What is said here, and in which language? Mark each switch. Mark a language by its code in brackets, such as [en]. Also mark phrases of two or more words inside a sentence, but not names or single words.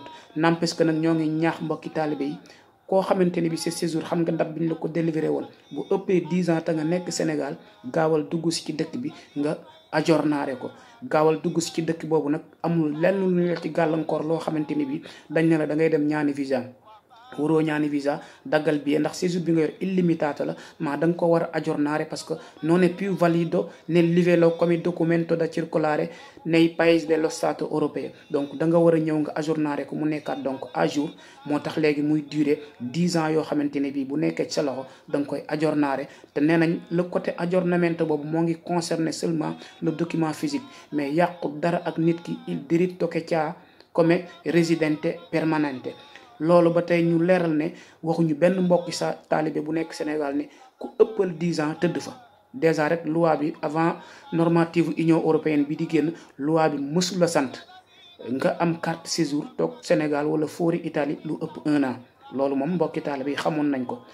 [wo] n'empêche que nag ñoo ngi ñaax mbokki taalibe yi koo xamante ni bi sa séjour xam nga date bi ñu la ko délivré woon bu ëppee 10 ans te nga nekk Sénégal gaawal dugg si ci dëkk bi nga aggiornare ko gaawal dugg si ci dëkk boobu nag amul lenn lu ñu la ci gàllankoor loo xamante ni bi dañ ne la da ngay dem ñaani visa. waroo ñaani visa daggal bi ndax séjour bi nga yor illimitato la ma da nga ko war a aggiornare [fr] parce que [it] non è più valido nel livello come documento da circolare nei paesi dello stato europeo. [wo] donc da nga war a ñëw nga aggiornare ko mu nekkaat donc [fr] à jour [wo] moo tax léegi muy durer 10 ans yoo xamante ne bii bu nekkee ci sa loxo da nga koy aggiornare te nee nañ [fr] le côté [wo] aggiornamento boobu moo ngi [fr] concerner seulement le document physique mais [wo] yàqu dara ak nit ki [it] il diritto che ha come residente permanente. [wo] loolu ba tey ñu leeral ne waxuñu benn mbokki sa taalibe bu nekk Sénégal ne ku ëppal 10 ans tëdd fa déjà rek loi bi avant normative Union européenne bi di génn loi bi mësul la sant nga am [fr] carte séjour [wo] toog Sénégal wala foori Italie lu ëpp 1 an loolu moom mbokki taalibe yi xamoon nañ ko.